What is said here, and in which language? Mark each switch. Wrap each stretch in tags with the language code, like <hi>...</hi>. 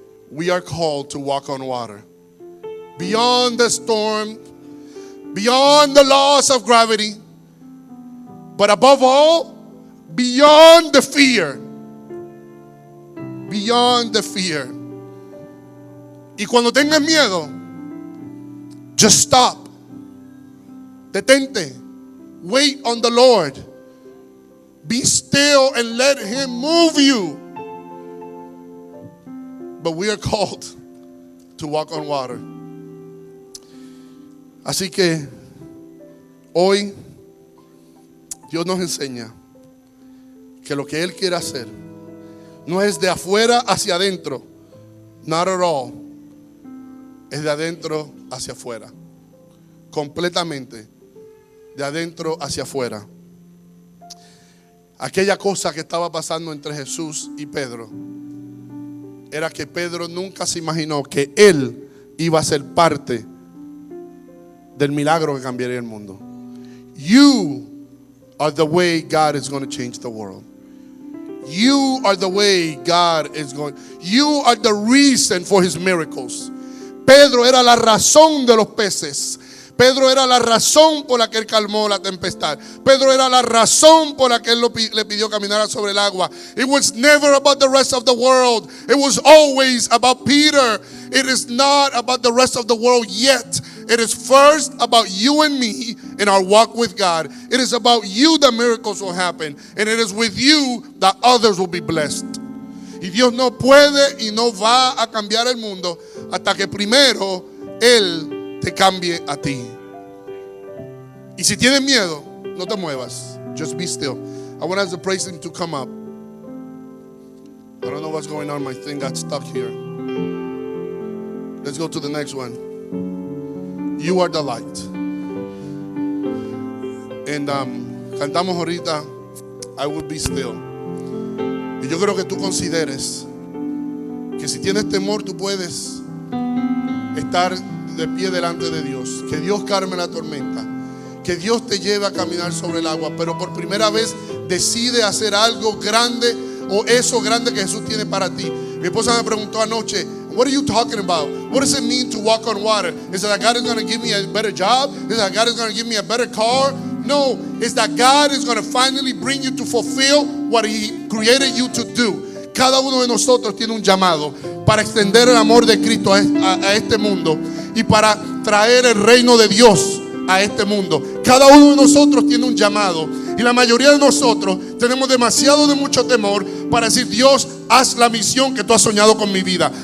<en>We are called to walk on water. Beyond the storm, beyond the laws of gravity, but above all, beyond the fear. Beyond the fear.</en> <es>Y cuando tengas miedo,</es> <en>just stop.</en> <es>Detente.</es> <en>Wait on the Lord. Be still and let Him move you. But we are called to walk on water.</en> <es>Así que hoy Dios nos enseña que lo que Él quiere hacer no es de afuera hacia adentro.</es> <en>Not at all.</en> <es>Es de adentro hacia afuera. Completamente. De adentro hacia afuera. Aquella cosa que estaba pasando entre Jesús y Pedro era que Pedro nunca se imaginó que él iba a ser parte del milagro que cambiaría el mundo.</es> <en>You are the way God is going to change the world. You are the way God is going. You are the reason for His miracles.</en> <es>Pedro era la razón de los peces. Pedro era la razón por la que él calmó la tempestad. Pedro era la razón por la que él le pidió caminar sobre el agua.</es> <en>It was never about the rest of the world. It was always about Peter. It is not about the rest of the world yet. It is first about you and me in our walk with God. It is about you that miracles will happen. And it is with you that others will be blessed.</en> <es>Y Dios no puede y no va a cambiar el mundo hasta que primero Él te cambie a ti. Y si tienes miedo, no te muevas.</es> <en>Just be still. I want us to praise Him to come up. I don't know what's going on. My thing got stuck here. Let's go to the next one. You are the light. And</en> <es>cantamos ahorita,</es> <en>I will be still.</en> <es>Y yo creo que tú consideres que si tienes temor, tú puedes estar de pie delante de Dios. Que Dios calme la tormenta. Que Dios te lleve a caminar sobre el agua. Pero por primera vez decide hacer algo grande, o eso grande que Jesús tiene para ti. Mi esposa me preguntó anoche,</es> <en>what are you talking about? What does it mean to walk on water? Is it that God is going to give me a better job? Is it that God is going to give me a better car? No, it's that God is going to finally bring you to fulfill what He created you to do.</en> <es>Cada uno de nosotros tiene un llamado para extender el amor de Cristo a este mundo y para traer el reino de Dios a este mundo. Cada uno de nosotros tiene un llamado. Y la mayoría de nosotros tenemos demasiado de mucho temor para decir, Dios, haz la misión que tú has soñado con mi vida.</es>